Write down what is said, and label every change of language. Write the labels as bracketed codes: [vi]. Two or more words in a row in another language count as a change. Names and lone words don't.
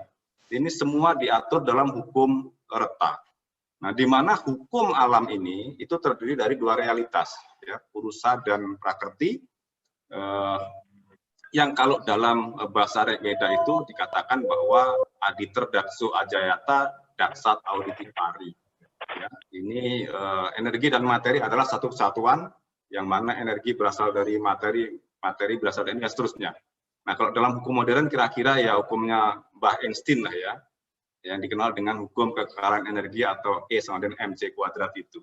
[id] Ini semua diatur dalam hukum Reta. Nah, di mana hukum alam ini itu terdiri dari dua realitas, ya, Purusa dan Prakrti, yang kalau dalam bahasa Rigveda itu dikatakan bahwa [sa] aditer dakso ajayata daksat auditipari. [id] Ya, ini energi dan materi adalah satu kesatuan, yang mana energi berasal dari materi, materi berasal dari energi, dan seterusnya. Nah, kalau dalam hukum modern kira-kira ya hukumnya Mbah Einstein lah ya, yang dikenal dengan hukum kekekalan energi atau E sama dengan mc kuadrat itu.